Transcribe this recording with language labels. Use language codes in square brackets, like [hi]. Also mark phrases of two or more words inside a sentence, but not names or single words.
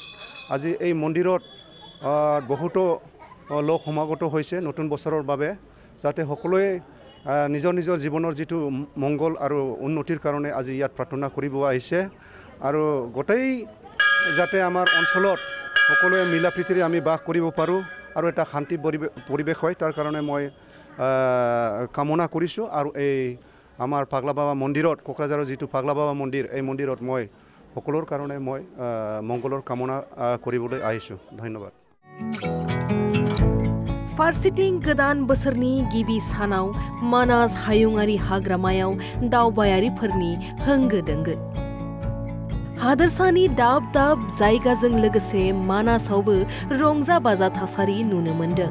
[as] আজি এই মন্দিৰত বহুতো লোক সমাগত হৈছে নতুন বছৰৰ বাবে যাতে সকলোৱে নিজৰ নিজৰ জীৱনৰ যিটো মংগল আৰু উন্নতিৰ কাৰণে আজি ইয়াত প্ৰাৰ্থনা কৰিব আহিছে আৰু গোটেই যাতে আমাৰ অঞ্চলত সকলোৱে মিলা প্ৰীতিৰে আমি বাস কৰিব পাৰোঁ আৰু এটা শান্তি পৰিৱেশ হয় তাৰ কাৰণে মই কামনা কৰিছোঁ। আৰু এই আমাৰ পাগলা বাবা মন্দিৰত কোকৰাঝাৰৰ যিটো পাগলা বাবা মন্দিৰ এই মন্দিৰত মই সকলোৰ কাৰণে মই মংগলৰ কামনা কৰিবলৈ আহিছোঁ। ধন্যবাদ। [brx] फारसेथिं गोदान बोसोरनि गिबि सानाव मानास हायुङारि हाग्रामायाव दावबायारिफोरनि होंगो दोंगो हादोरसानि दाब दाब जायगाजों लोगोसे मानासावबो रंजा बाजा थासारि नुनो मोनदों।